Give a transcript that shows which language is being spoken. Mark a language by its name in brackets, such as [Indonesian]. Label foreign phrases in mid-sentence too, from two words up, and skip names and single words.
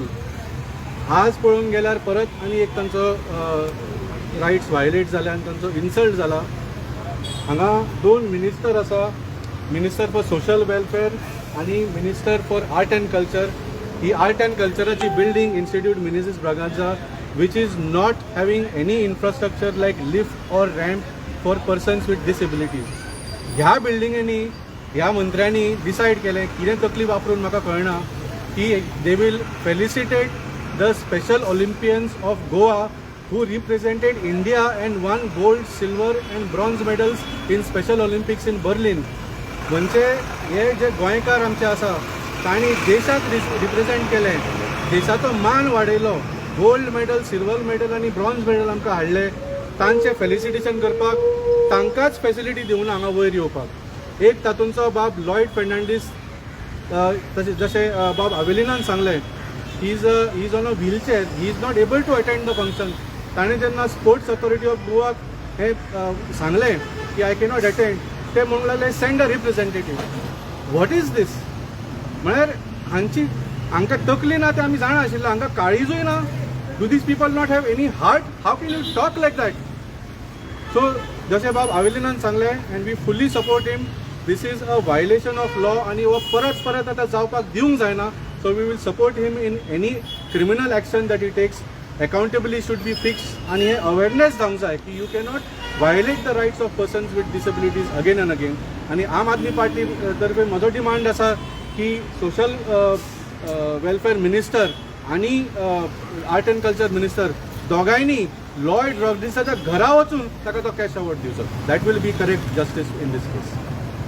[Konkani] आज पळोवंक गेल्यार परत आनी एक तांचो [English] rights violate [Konkani] जाले आनी तांचो इन्सल्ट जाला. हांगा 2 मिनिस्टर आसा, [English] minister for social welfare [Konkani] आणि [English] minister for art and culture. [Konkani] ही आर्ट अँड कल्चराची बिल्डींग इन्स्टिट्यूट मिनेझिस ब्रागांझा [English] which is not having any infrastructure like lift or ramp for persons with disabilities. [Konkani] ह्या बिल्डिंगेनी ह्या मंत्र्यांनी डिसायड केलें, कितें तकली वापरून म्हाका कळना, की [English] they will felicitate the special Olympians of Goa who represented India and won gold, silver and bronze medals in special Olympics in Berlin. [Konkani] म्हणजे हे जे गोंयकार आमचे आसा तांणी देशाक रिप्रेझेंट केलें, देशाचो मान वाडयलो, [English] gold medal, silver medal [Konkani] आणि [English] bronze medal [Konkani] आमकां हाडले. तांचे फेलिसिटेशन करपाक तांकांच फेसिलिटी दिवना हांगा वयर येवपाक. एक तातूंचो बाब लॉयड फेर्नांडीस, जशें बाब अवेलिनान सांगलें, [English] he is on a wheelchair, he is not able to attend the function. [Konkani] ताणें जेन्ना स्पोर्ट्स ऑथॉरिटी ऑफ गोवाक हें सांगलें की [English] I cannot attend, [Konkani] ते म्हणूंक लागले [English] send a representative. what is this? [Konkani] म्हळ्यार हांकां तकली ना ते आमी जाणा आशिल्ले, हांकां काळीजूय ना. [English] Do these people not have any heart? How can you talk like that? So, [Konkani] जशें बाब अवेलिनान सांगलें, [English] and we fully support him. This is a violation of law [Konkani] आणि हो परत परत आतां जावपाक दिवंक जायना. [English] So we will support him in any criminal action that he takes. Accountability should be fixed [Konkani] आणि हे awareness जावंक जाय की [English] you cannot violate the rights of persons with disabilities again and again. [Konkani] आणि आम आदमी पार्टी तर्फे म्हजो डिमांड आसा की [English] social welfare minister [Konkani] आणि [English] art and culture minister [Konkani] दोगांयनी लॉयड रॉड्रिग्साच्या घरा वचून ताका तो [English] cash award [Konkani] दिवचो. [English] that will be correct justice in this case.